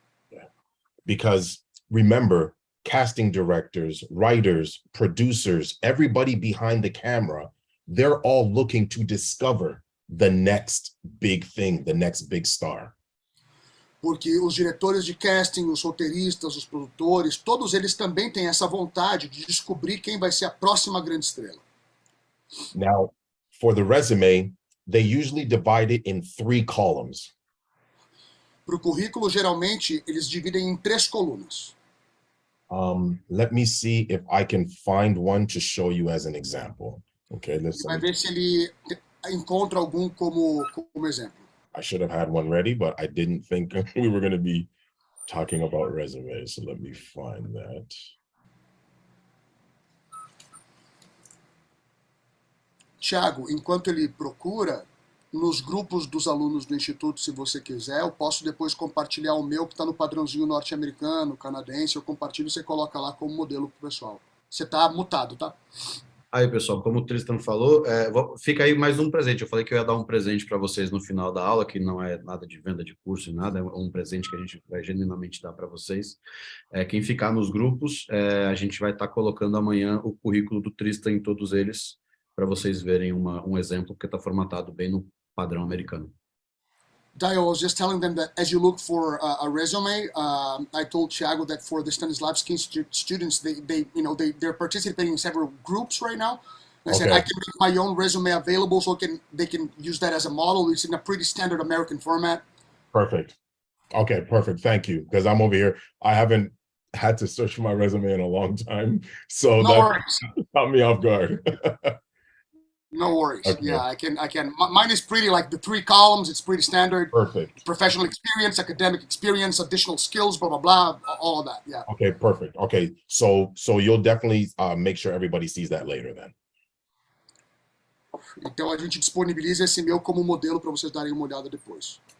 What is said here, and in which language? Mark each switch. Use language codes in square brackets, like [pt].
[en] Yeah. Because remember, casting directors, writers, producers, everybody behind the camera, they're all looking to discover the next big thing, the next big star. [pt] Porque os diretores de casting, os roteiristas, os produtores, todos eles também têm essa vontade de descobrir quem vai ser a próxima grande estrela. [en] Now, for the resume, they usually divide it in 3 columns. [pt] Para o currículo, geralmente, eles dividem em 3 colunas. [en] Let me see if I can find one to show you as an example. Okay, [pt] Vai ver se ele encontra algum como exemplo. [en] I should have had one ready, but I didn't think we were going to be talking about resumes. So let me find that. [pt] Tiago, enquanto ele procura, nos grupos dos alunos do Instituto, se você quiser, eu posso depois compartilhar o meu, que está no padrãozinho norte-americano, canadense, eu compartilho e você coloca lá como modelo pro pessoal. Você tá mutado, tá? Aí, pessoal, como o Tristan falou, fica aí mais um presente. Eu falei que eu ia dar um presente para vocês no final da aula, que não é nada de venda de curso e nada, é um presente que a gente vai genuinamente dar para vocês. Quem ficar nos grupos, a gente vai estar colocando amanhã o currículo do Tristan em todos eles, para vocês verem um exemplo, porque está formatado bem no padrão americano. [en] Dayo, I was just telling them that as you look for a resume, I told Thiago that for the Stanislavsky students, they're participating in several groups right now. And I said I can make my own resume available so they can use that as a model. It's in a pretty standard American format. Perfect. Okay, perfect. Thank you. Because I'm over here. I haven't had to search for my resume in a long time. So no worries. Caught me off guard. No worries. Okay. Yeah, I can. Mine is pretty like the 3 columns. It's pretty standard. Perfect. Professional experience, academic experience, additional skills, blah, blah, blah, all of that. Yeah. Okay, perfect. Okay, so you'll definitely make sure everybody sees that later then. [pt] Então a gente disponibiliza esse meu como modelo para vocês darem uma olhada depois.